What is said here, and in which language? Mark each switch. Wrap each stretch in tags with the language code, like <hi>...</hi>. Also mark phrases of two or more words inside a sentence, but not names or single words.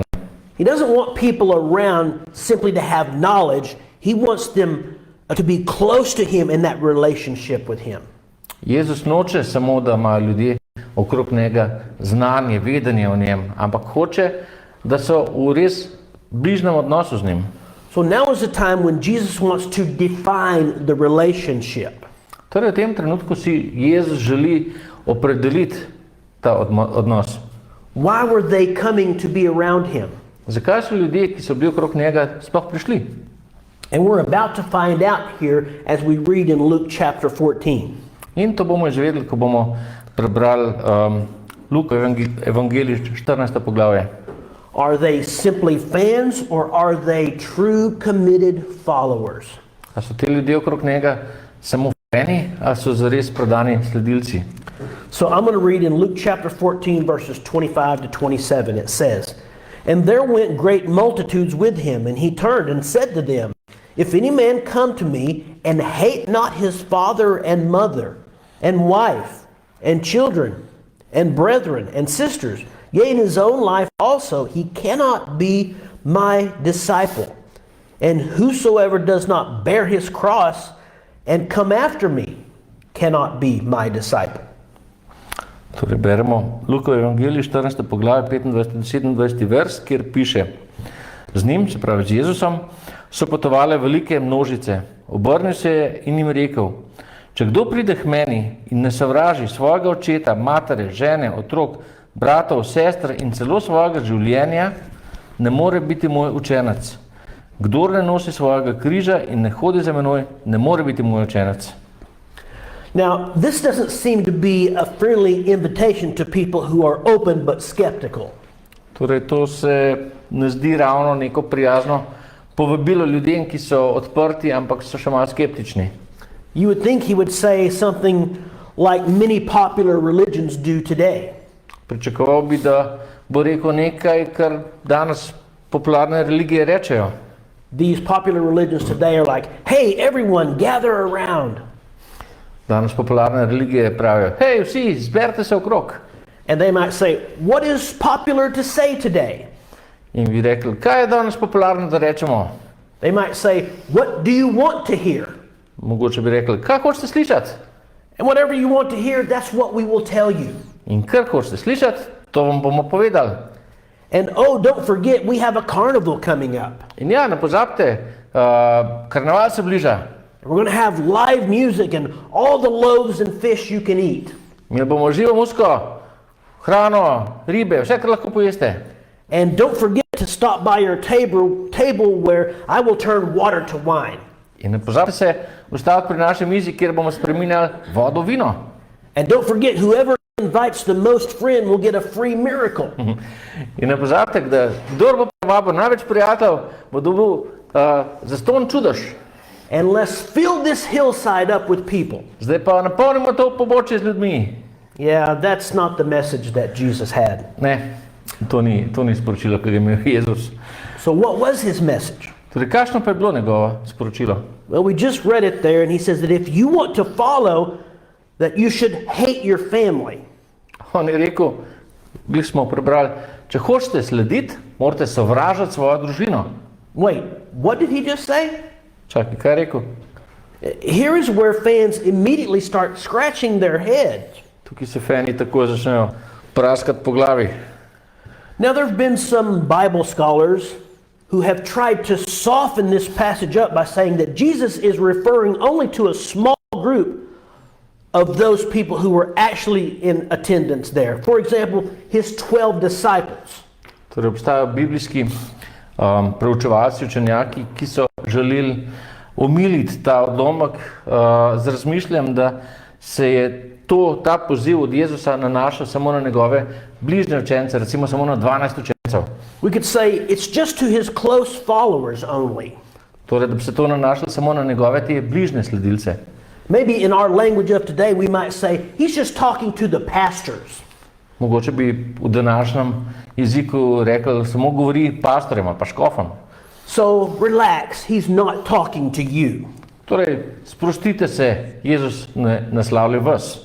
<en>He doesn't want people around simply to have knowledge. He wants them to be close to him in that relationship with him.</en> <sl>Jezus noče samo, da imajo ljudje okrog njega znanje, vedenje o njem, ampak hoče, da so v res bližnjem odnosu z njim.</sl> <en>So now is the time when Jesus wants to define the relationship.</en> <sl>Torej, v tem trenutku si Jezus želi opredeliti ta odnos.</sl> <en>Why were they coming to be around him?</en> <sl>Zakaj so ljudje, ki so bili okrog njega, sploh prišli?</sl> <en>And we're about to find out here as we read in Luke chapter 14.</en> <sl>In to bomo izvedeli, ko bomo prebrali Lukovo evangelij 14. poglavje.</sl> <en>Are they simply fans or are they true committed followers?</en> <sl>A so te ljudje okrog njega samo fani, a so zares predani sledilci?</sl> <en>So I'm going to read in Luke chapter 14 verses 25 to 27. It says, "And there went great multitudes with him, and he turned and said to them, If any man come to me and hate not his father and mother and wife and children and brethren and sisters, yea, in his own life also, he cannot be my disciple. And whosoever does not bear his cross and come after me cannot be my disciple."</en> <sl>Torej beremo Lukovo evangelij 14. poglavje 25-27 vers, kjer piše: Z njim, se pravi z Jezusom, so potovale velike množice. Obrnil se je in jim rekel: Če kdo pride k meni in ne sovraži svojega očeta, matere, žene, otrok, bratov, sestre in celo svojega življenja, ne more biti moj učenec. Kdor ne nosi svojega križa in ne hodi za menoj, ne more biti moj učenec.</sl> <en>Now, this doesn't seem to be a friendly invitation to people who are open but skeptical.</en> <sl>Torej, to se ne zdi ravno neko prijazno povabilo ljudem, ki so odprti, ampak so še malo skeptični.</sl> <en>You would think he would say something like many popular religions do today.</en> <sl>Pričakoval bi, da bo rekel nekaj, kar danes popularne religije rečejo.</sl> <en>These popular religions today are like, "Hey, everyone, gather around."</en> <sl>Danes popularne religije pravijo: Hej, vsi, zberite se okrog.</sl> <en>And they might say, "What is popular to say today?"</en> <sl>In bi rekli: Kaj je danes popularno, da rečemo?</sl> <en>They might say, "What do you want to hear?"</en> <sl>Mogoče bi rekli: Kaj hočete slišati?</sl> <en>And whatever you want to hear, that's what we will tell you.</en> <sl>In kar hočete slišati, to vam bomo povedali.</sl> <en>And oh, don't forget, we have a carnival coming up.</en> <sl>In ja, ne pozabite, karneval se bliža.</sl> <en>We're going to have live music and all the loaves and fish you can eat.</en> <sl>Mi bomo živo muziko, hrano, ribe, vse, kar lahko pojeste.</sl> <en>And don't forget to stop by your table where I will turn water to wine.</en> <sl>In ne pozabite se ustaviti pri naši mizi, kjer bomo spreminjali vodo v vino.</sl> <en>And don't forget, whoever invites the most friend will get a free miracle.</en> <sl>In ne pozabite, da kdor bo povabil največ prijateljev, bo dobil zastonj čudež.</sl> <en>And let's fill this hillside up with people.</en> <sl>Zdaj pa napolnimo to pobočje z ljudmi.</sl> <en>Yeah, that's not the message that Jesus had.</en> <sl>Ne, to ni sporočilo, ki ga je imel Jezus.</sl> <en>So what was his message?</en> <sl>Torej, kakšno pa je bilo njegovo sporočilo?</sl> <en>Well, we just read it there, and he says that if you want to follow, that you should hate your family.</en> <sl>On je rekel, glih smo prebrali, če hočete slediti, morate sovražati svojo družino.</sl> <en>Wait, what did he just say?</en> <sl>Čakaj, kaj je rekel?</sl> <en>Here is where fans immediately start scratching their heads.</en> <sl>Tukaj se fani tako začnejo praskati po glavi.</sl> <en>Now, there have been some Bible scholars who have tried to soften this passage up by saying that Jesus is referring only to a small group of those people who were actually in attendance there. For example, his 12 disciples.</en> <sl>Torej obstajajo biblijski preučevalci, učenjaki, ki so želeli omiliti ta odlomek z razmišljanjem, da se je ta poziv od Jezusa nanašal samo na njegove bližnje učence, recimo samo na 12 učencev.</sl> <en>We could say it's just to his close followers only.</en> <sl>Torej, da bi se to nanašalo samo na njegove te bližnje sledilce.</sl> <en>Maybe in our language of today we might say he's just talking to the pastors.</en> <sl>Mogoče bi v današnjem jeziku rekli, samo govori pastorjem ali pa škofom.</sl> <en>So relax, he's not talking to you.</en> <sl>Torej, sprostite se, Jezus ne naslavlja vas.</sl>